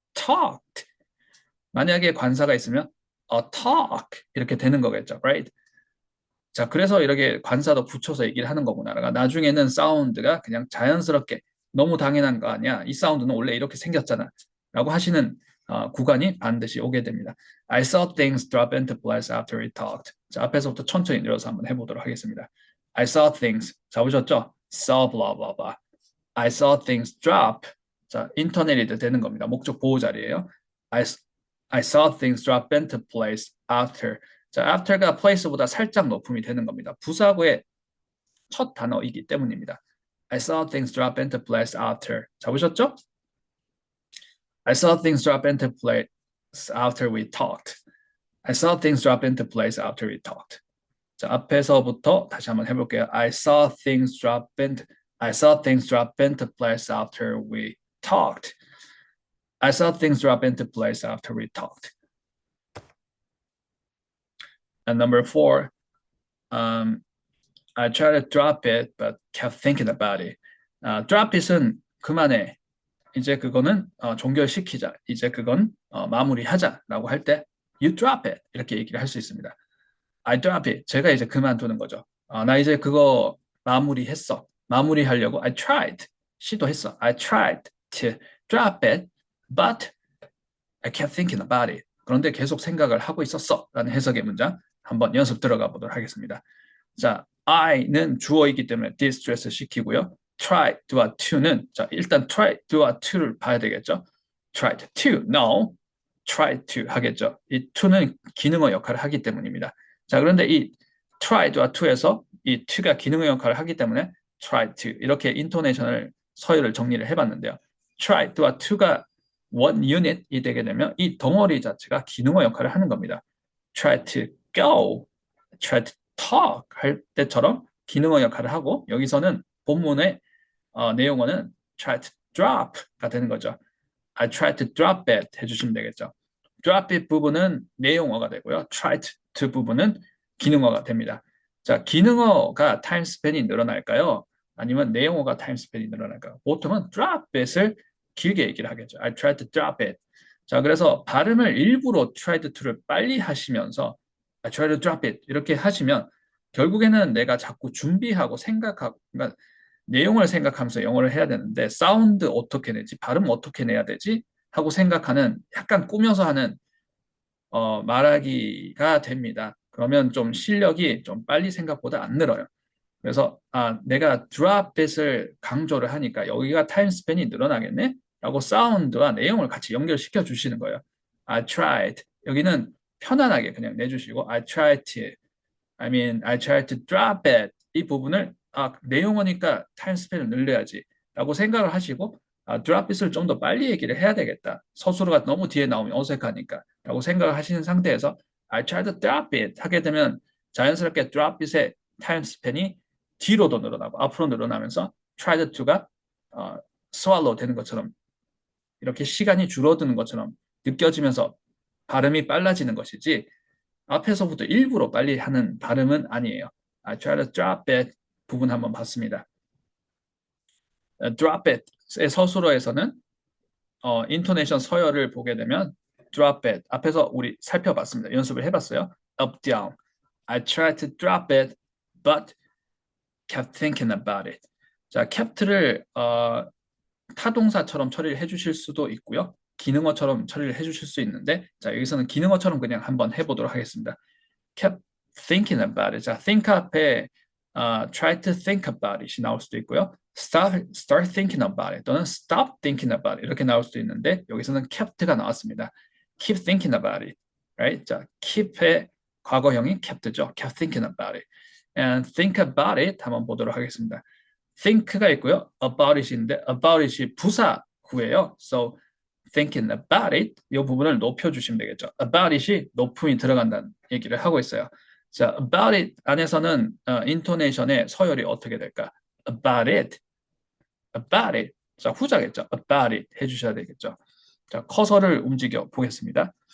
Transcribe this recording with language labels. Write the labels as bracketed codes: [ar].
[ko] talked 만약에 관사가 있으면 [en] a talk [ko] 이렇게 되는 거겠죠. [en] right? [ko] 자, 그래서 이렇게 관사도 붙여서 얘기를 하는 거구나. 나중에는 사운드가 그냥 자연스럽게 너무 당연한 거 아니야. 이 사운드는 원래 이렇게 생겼잖아. 라고 하시는 구간이 반드시 오게 됩니다. [en] I saw things drop into place after we talked. [ko] 자, 앞에서부터 천천히 내려서 한번 해보도록 하겠습니다. [en] I saw things. [ko] 잡으셨죠? [en] saw blah blah blah. I saw things drop. [ko] 자, 인터넷이 되는 겁니다. 목적 보호 자리예요. [en] I saw things drop into place after. [ko] 자, after가 place보다 살짝 높음이 되는 겁니다. 부사구의 첫 단어이기 때문입니다. [en] I saw things drop into place after. [ko] 잡으셨죠? [en] I saw things drop into place after we talked. I saw things drop into place after we talked. [ko] 자, 앞에서부터 다시 한번 해볼게요. [en] I saw things drop into place after we talked. I saw things drop into place after we talked. And number 4, I tried to drop it, but kept thinking about it. drop it [ko] 은 그만해. 이제 그거는 종결시키자. 이제 그건 마무리하자라고 할 때 [en] you drop it [ko] 이렇게 얘기를 할 수 있습니다. [en] I drop it. [ko] 제가 이제 그만두는 거죠. 나 이제 그거 마무리했어. 마무리하려고 [en] I tried. [ko] 시도했어. [en] I tried to drop it, but I kept thinking about it. [ko] 그런데 계속 생각을 하고 있었어. 라는 해석의 문장 한번 연습 들어가 보도록 하겠습니다. 자, I는 주어이기 때문에 distress 시키고요. try, do와 to는 자, 일단 try, do와 to를 봐야 되겠죠. [en] tried to, no, try to [ko] 하겠죠. 이 to는 기능어 역할을 하기 때문입니다. 자, 그런데 이 try, do와 to에서 이 to가 기능어 역할을 하기 때문에 try to 이렇게 인토네이션을 서열을 정리를 해봤는데요. try, do와 to가 one unit이 되게 되면 이 덩어리 자체가 기능어 역할을 하는 겁니다. [en] try to go, try to talk [ko] 할 때처럼 기능어 역할을 하고 여기서는 본문의 내용어는 [en] try to drop [ko] 가 되는 거죠. [en] I tried to drop it [ko] 해주시면 되겠죠. drop it 부분은 내용어가 되고요. try to 부분은 기능어가 됩니다. 자, 기능어가 타임 스팬이 늘어날까요? 아니면 내용어가 타임 스팬이 늘어날까요? 보통은 drop it을 길게 얘기를 하겠죠. [en] I tried to drop it. [ko] 자, 그래서 발음을 일부러 tried to를 빨리 하시면서 [en] I tried to drop it [ko] 이렇게 하시면 결국에는 내가 자꾸 준비하고 생각하고 그러니까 내용을 생각하면서 영어를 해야 되는데 사운드 어떻게 내지 발음 어떻게 내야 되지 하고 생각하는 약간 꾸며서 하는 말하기가 됩니다. 그러면 좀 실력이 좀 빨리 생각보다 안 늘어요. 그래서 내가 drop it을 강조를 하니까 여기가 타임 스팬이 늘어나겠네? 라고 사운드와 내용을 같이 연결시켜 주시는 거예요. [en] I tried. [ko] 여기는 편안하게 그냥 내주시고 [en] I tried to drop it. [ko] 이 부분을 내용어니까 타임 스팬을 늘려야지 라고 생각을 하시고 drop it을 좀 더 빨리 얘기를 해야 되겠다. 서술어가 너무 뒤에 나오면 어색하니까 라고 생각을 하시는 상태에서 I tried to drop it 하게 되면 자연스럽게 drop it의 타임 스팬이 뒤로도 늘어나고 앞으로 늘어나면서 tried to가 swallow 되는 것처럼 이렇게 시간이 줄어드는 것처럼 느껴지면서 발음이 빨라지는 것이지 앞에서부터 일부러 빨리 하는 발음은 아니에요. [en] I try to drop it [ko] 부분 한번 봤습니다. drop it의 서술어에서는 인토네이션 서열을 보게 되면 drop it 앞에서 우리 살펴봤습니다. 연습을 해봤어요. [en] up, down. I tried to drop it, but kept thinking about it. [ko] 자, kept를 타동사처럼 처리를 해주실 수도 있고요. 기능어처럼 처리를 해주실 수 있는데 자, 여기서는 기능어처럼 그냥 한번 해보도록 하겠습니다. [en] kept thinking about it. [ko] 자, think 앞에 [en] try to think about it [ko] 이 나올 수도 있고요. [en] start thinking about it [ko] 또는 [en] stop thinking about it [ko] 이렇게 나올 수도 있는데 여기서는 kept가 나왔습니다. [en] keep thinking about it, right? [ko] 자, keep의 과거형이 kept죠. [en] kept thinking about it. and think about it [ko] 한번 보도록 하겠습니다. think가 있고요. about it인데 about it이 부사구예요. [en] So thinking about it [ko] 이 부분을 높여주시면 되겠죠. about it이 높음이 들어간다는 얘기를 하고 있어요. 자, about it 안에서는 인토네이션의 서열이 어떻게 될까? [en] about it, about it. [ko] 자, 후자겠죠. about it 해주셔야 되겠죠. 자, 커서를 움직여 보겠습니다.